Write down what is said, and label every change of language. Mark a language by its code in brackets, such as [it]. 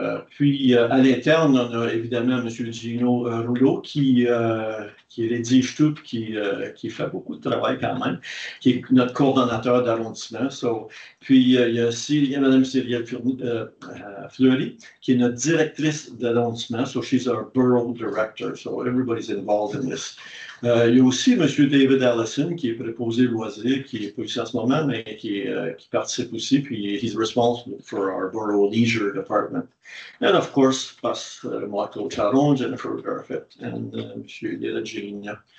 [fr] Puis, à l'interne, on a évidemment M. Gino Rouleau, qui rédige tout, qui fait beaucoup de travail quand même, qui est notre coordonnateur d'arrondissement. Puis, il y a aussi Mme Cyrielle Fleury, qui est notre directrice d'arrondissement. [en] So, she's our borough director. So, everybody's involved in this. [fr] Il y a aussi M. David Allison, qui est préposé loisirs, qui n'est pas ici en ce moment, mais qui participe aussi, puis [en] he's responsible for our borough leisure department. And of course, moi, Claude Charon, Jennifer Garfett, and M. Delagine.